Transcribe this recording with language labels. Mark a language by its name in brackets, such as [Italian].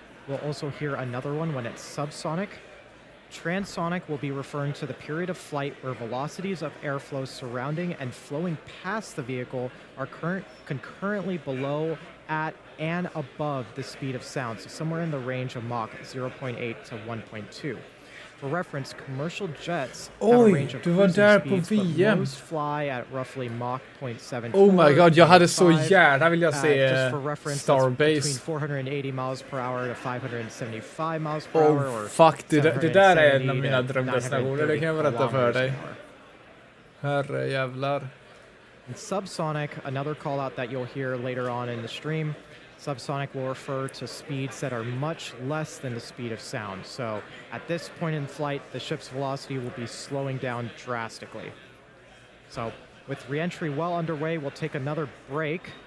[English] We'll also hear another one when it's subsonic. Transonic will be referring to the period of flight where velocities of airflow surrounding and flowing past the vehicle are concurrently below, at, and above the speed of sound, so somewhere in the range of Mach 0.8 to 1.2. For reference, commercial jets have a range of cruising speeds, but most fly at roughly Mach 0.74. Oh my god, [Swedish] jag hade så gärna vilja se [English] just for reference, Starbase. Between 480 miles per hour to 575 miles per hour. Oh fuck, [Swedish] det där är en av mina drömdestinationer, det kan jag berätta för dig. Herre jävlar. [English] And subsonic, another call out that you'll hear later on in the stream. Subsonic will refer to speeds that are much less than the speed of sound. So at this point in flight, the ship's velocity will be slowing down drastically. So with re-entry well underway, we'll take another break.